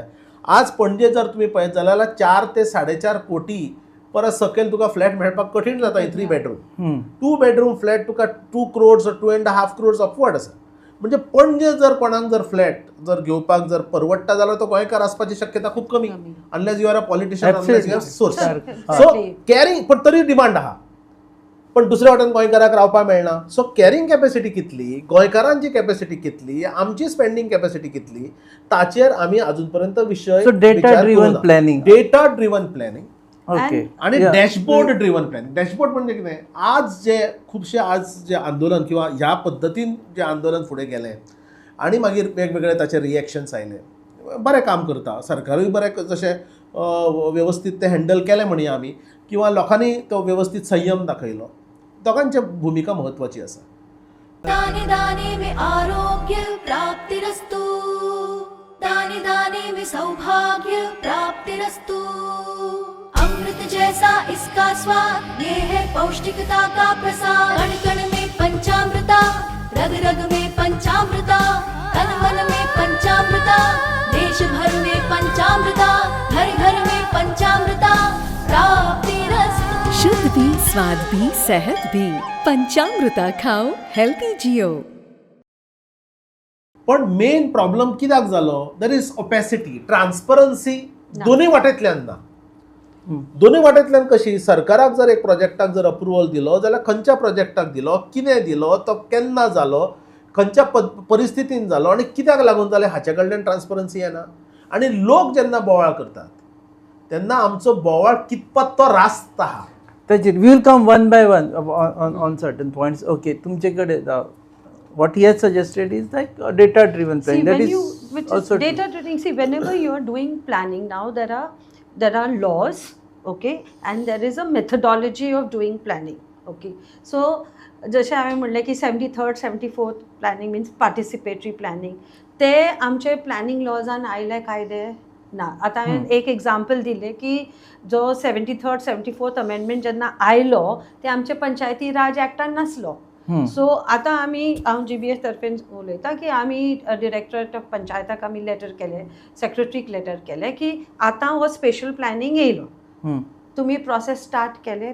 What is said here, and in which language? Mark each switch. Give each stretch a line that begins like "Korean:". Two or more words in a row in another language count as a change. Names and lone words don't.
Konkani: आज पणजे जर तुमी पळयत जाल्यार 4 ते 4.5 कोटी परत सकयल तुका फ्लॅट मेळपाक कठीण जाता. 3 बेडरूम 2 बेडरूम फ्लॅट तुका
English: 2 crores or 2.5 crores
Konkani: अपवर्ड आसा. म्हणजे पणजे जर कोणाक जर फ्लॅट जर घेवपाक जर परवडटा जाल्यार तो गोंयकार आसपाची शक्यता खूप कमी,
English: unless you are a politician, unless you are source. so carrying
Konkani: पण तरी डिमांड आहा, पण दुसऱ्या वाटेन गोंयकाराक रावपाक मेळना.
English: so carrying capacity
Konkani: कितली, गोंयकारांची कॅपॅसिटी कितली, आमची
English: spending capacity
Konkani: कितली, ताचेर आमी अजून पर्यंत विशय
English: data driven planning. data driven planning okay
Konkani: आणि
English: dashboard driven plan.
Konkani: डॅशबोर्ड म्हणजे कितें, आज जे आंदोलन किंवा ह्या पद्दतीन जे आंदोलन फुडें गेलें आनी मागीर वेगवेगळे ताचे रिएक्शन्स आयले, बरें काम करता सरकारूय, बरें जशें वेवस्थीत ते हँडल केलें म्हणया आमी, किंवा लोकांनी तो वेवस्थीत संयम दाखयलो. दोगांची भुमिका म्हत्वाची आसा.
Hindi: दाने दाने में आरोग्य प्राप्तिरस्तु, दाने दाने में सौभाग्य प्राप्तिरस्तु. अमृत जैसा इसका स्वाद, ये है पौष्टिकता का प्रसाद. कण कण में पंचामृता, रग रग में पंचामृता, तन मन में पंचामृता, देश भर में पंचामृता, घर घर में पंचामृता प्राप्तिरस्तु. शुद्ध भी, स्वाद भी, सेहत भी. पंचामृता खाओ, हेल्थी जियो.
Konkani: पण मेन प्रॉब्लम कित्याक जालो,
English: there is opacity,
Konkani: ट्रान्सपरन्सी दोनूय वाटेंतल्यान ना. दोनूय वाटेंतल्यान कशी, सरकाराक जर एक प्रोजेक्टाक जर अप्रुवल दिलो जाल्यार खंयच्या प्रोजेक्टाक दिलो, कितें दिलो, तो केन्ना जालो, खंयच्या परिस्थितीन जालो आनी कित्याक लागून जालें, हाचे कडल्यान ट्रान्सपरन्सी येना. आनी लोक जेन्ना बोवाळ करतात तेन्ना आमचो बोवाळ कितपत तो रास्त आहा.
English: ताचेर we will come one by one on certain points. ओके,
Konkani: तुमचे कडेन
English: what he has suggested is like a data driven See, planning. That when is you, which is also data driven, see, whenever you are doing planning now, there are laws, okay, and there is a methodology of doing planning, okay.
Konkani: So जशें हांवें म्हणलें की 73rd 74th
English: planning means participatory planning,
Konkani: ते आमचे प्लॅनिंग लॉजान आयले कायदे ना. आतां हांवें एक एग्जाम्पल दिलें की जो 73rd 74th अमेंडमेंट जेन्ना आयलो ते आमचे पंचायती राज एक्टान नासलो. सो आतां हांव GBS तर्फे उलयता की आमी
English: directorate of
Konkani: पंचायताक आमी लेटर केलें, सेक्रेटरीक लेटर केलें की आतां हो
English: special planning
Konkani: येयलो, तुमी
English: process start
Konkani: केले.